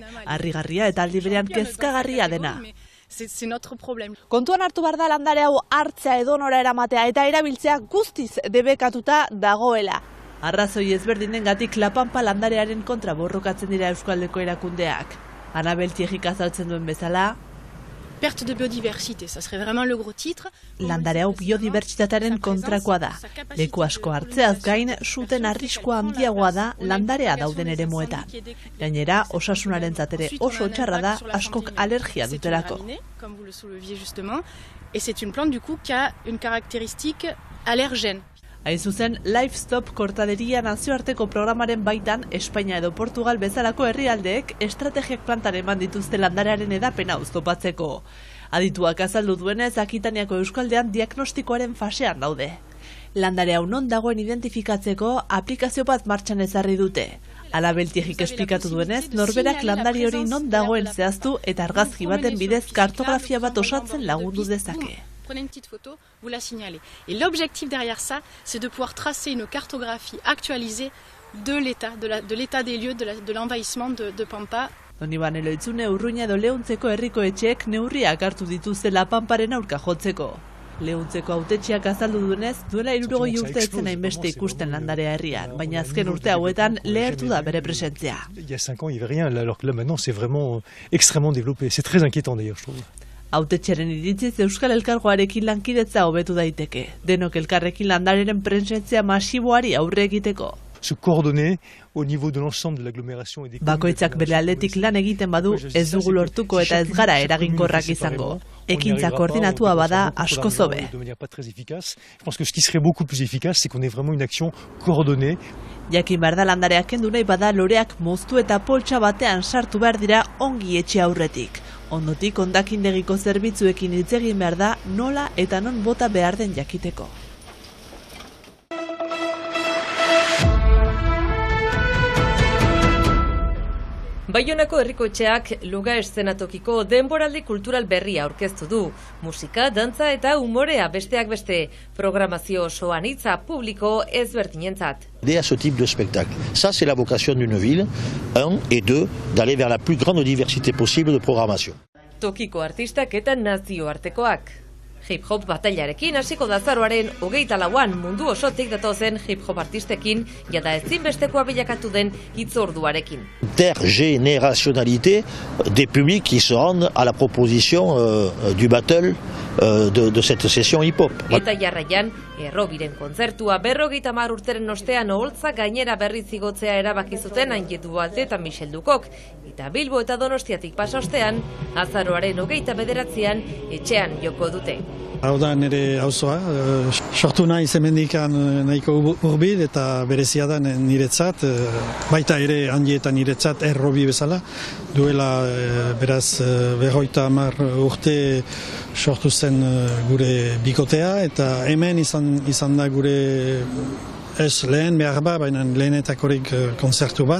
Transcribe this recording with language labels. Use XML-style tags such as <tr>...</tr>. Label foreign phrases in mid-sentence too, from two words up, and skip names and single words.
<eu>Harrigarria eta aldi berean kezkagarria dena. Kontuan hartu behar da landare hau hartzea edonora eramatea eta erabiltzea guztiz debekatuta dagoela. Arrazoi ezberdinengatik La Pampa landarearen kontra borrokatzen dira Euskaldeko erakundeak. Anabel Tiegik azaltzen duen bezala,</eu> <fr>Perte de biodiversité, ça serait vraiment le gros titre.</fr> <eu>Landare hau biodibertsitatearen kontrakoa da. Leku asko hartzeaz gain, suten arriskua handiagoa da landarea dauden eremuetan. Gainera, osasunarentzat ere oso txarra da askok alergia dutelako.</eu> <fr>Et c'est une plante du coup qui a une caractéristique allergène.</fr> <eu>Hain zuzen, Livestock kortaderia nazioarteko programaren baitan Espainia edo Portugal bezalako herrialdeek estrategiak plantan eman dituzte landarearen edapena oztopatzeko. Adituak azaldu duenez, Akitaniako euskaldean diagnostikoaren fasean daude. Landarea non dagoen identifikatzeko aplikazio bat martxan ezarri dute. Ala Beltiegik esplikatu duenez, norberak landari hori non dagoen zehaztu eta argazki baten bidez kartografia bat osatzen lagundu dezake.</eu> <fr>Prenez une petite photo, vous la signalez. Et l'objectif derrière ça, c'est de pouvoir tracer une cartographie actualisée de l'état des lieux de l'envahissement de Pampa.</fr> <eu>Donibane Loitzune Urruña edo Leuntzeko herriko etxeek neurriak hartu dituztela Pamparen aurka jotzeko. Leuntzeko hautetxeak azaldu duenez, duela 60 urte ez zen hainbeste ikusten landarea herrian, baina azken urte hauetan lehertu da bere presentzia.</eu> <fr>Il y a 5 ans, il y avait rien, alors que là maintenant c'est vraiment extrêmement développé. C'est très inquiétant d'ailleurs, je trouve.</fr> <eu>Hautetxearen iritziz Euskal Elkargoarekin lankidetza hobetu daiteke. Denok elkarrekin landareren presentzia masiboari aurre egiteko.</eu> <fr>Se coordonner au niveau de l'ensemble de l'agglomération et des</fr> <eu>Bakoitzak bere aldetik lan egiten badu ez dugu lortuko eta ez gara eraginkorrak izango. Ekintza koordinatua bada asko zobe.</eu> <fr>De manière pas très efficace. Je pense que ce qui serait beaucoup plus efficace, c'est qu'on ait vraiment une action coordonnée.</fr> <eu>Jakin behar da landareak kendu nahi bada loreak moztu eta poltsa batean sartu behar dira ongi etxe aurretik. Ondotik hondakindegiko zerbitzuekin hitz egin behar da nola eta non bota behar den jakiteko. Baionako herriko etxeak Luga eszenatokiko denboraldi kultural berria aurkeztu du. Musika, dantza eta umorea besteak beste. Programazio oso anitza publiko ezberdinentzat.</eu> <fr>À ce type de spectacle. Ça, c'est la vocation d'une ville, 1 et 2, d'aller vers la plus grande diversité possible de programmation.</fr> <eu>Tokiko artistak eta nazioartekoak. Hip-hop batailarekin hasiko da azaroaren 24an mundu osotik datozen hip-hop artistekin jada ezinbestekoa bilakatu den hitzorduarekin.</eu> <fr>Intergénérationnalité des publics qui se rendent à la proposition du battle de cette session hip-hop.</fr> <eu>Eta jarraian, Errobiren kontzertua 50 urteren ostean oholtza gainera berriz igotzea erabaki zuten Aine Dualte eta Michel Dukok. Eta Bilbo eta Donostiatik pasa ostean, azaroaren 29an etxean joko dute. Hau da nire auzoa, sortu naiz hemendikan nahiko hurbil eta berezia da niretzat, baita ere handietan niretzat Errobi bezala, duela beraz 50 urte sortu zen gure bikotea eta hemen izan da gure ez lehen behar ba, baina lehenetakorik konzertu ba.</eu>